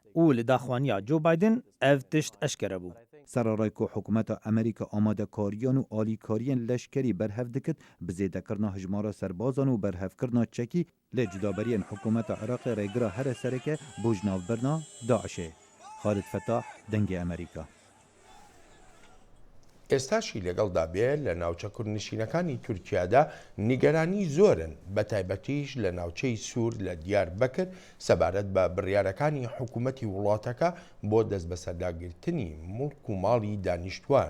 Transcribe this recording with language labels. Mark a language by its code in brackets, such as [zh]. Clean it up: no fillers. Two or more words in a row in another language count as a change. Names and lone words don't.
[ku] û li daxwaniya Joe Biden ev tişt eşkere bû. Serarayê ku hikûmeta Amerîka amadekariyan û alîkariyên leşkerî berhev dikit bi zêdekirina hijmara serbazan û berhevkirina çekî lê cudaberiyên hikûmeta Iraqê rêgira here sereke bû ji navbirina Daişê. Xalid Fetah, Dengê Amerîka. [ckb] ئێستاشی لەگەڵدا بێ لە ناوچە کوردنشینەکانی تورکیادا نیگەرانی زۆرن بە تایبەتیش لە ناوچەی سوور لە دیاربەکر سەبارەت بە بڕیارەکانی حکوومەتی وڵاتەکە بۆ دەست بەسەرداگرتنی مڵک و ماڵی دانیشتوان.